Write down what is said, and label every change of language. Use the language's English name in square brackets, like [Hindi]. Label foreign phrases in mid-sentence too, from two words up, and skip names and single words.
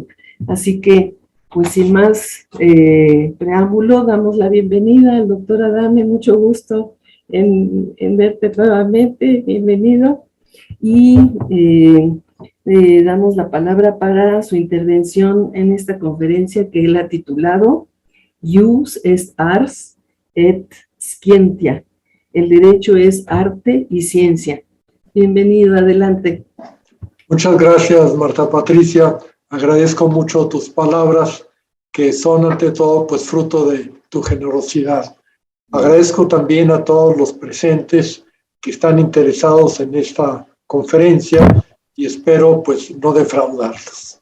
[Spanish] Así que, pues sin más preámbulo, damos la bienvenida al doctor Adame, mucho gusto en verte nuevamente, bienvenido, y damos la palabra para su intervención en esta conferencia que él ha titulado Ius est ars et scientia, el derecho es arte y ciencia. Bienvenido, adelante. Muchas gracias, Marta Patricia. Agradezco mucho tus palabras, que son ante todo pues fruto de tu generosidad. Agradezco también a todos los presentes que están interesados en esta conferencia y espero pues no defraudarlos.